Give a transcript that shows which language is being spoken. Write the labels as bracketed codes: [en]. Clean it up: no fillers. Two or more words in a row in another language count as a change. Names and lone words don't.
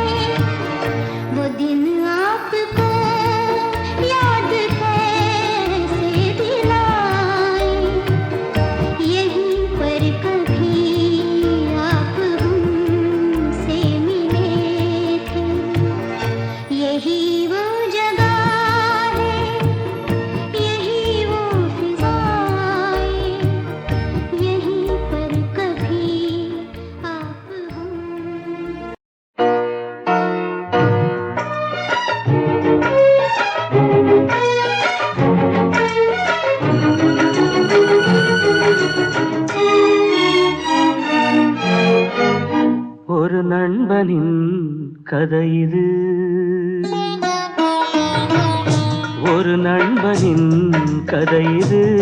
[hi] वो दिन आपको याद कैसे दिलाए, यहीं पर कभी आप हमसे मिले थे। यही वो जगह है, यही वो फिजाएं, यहीं पर कभी आप हम [ta] ஒரு நண்பனின் கதை இது, ஒரு நண்பனின் கதை இது.